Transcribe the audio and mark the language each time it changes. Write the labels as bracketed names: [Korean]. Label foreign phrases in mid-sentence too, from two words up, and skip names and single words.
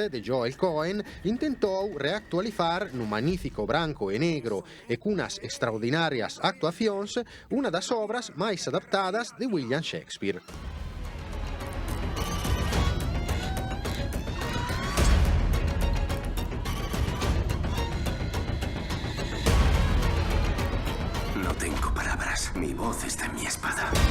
[Galician] de Joel Cohen intentou reactualizar nun magnífico branco e negro e cunas extraordinarias actuacións unha das obras máis adaptadas de William Shakespeare. [Spanish] No tengo palabras. Mi voz está en mi espada.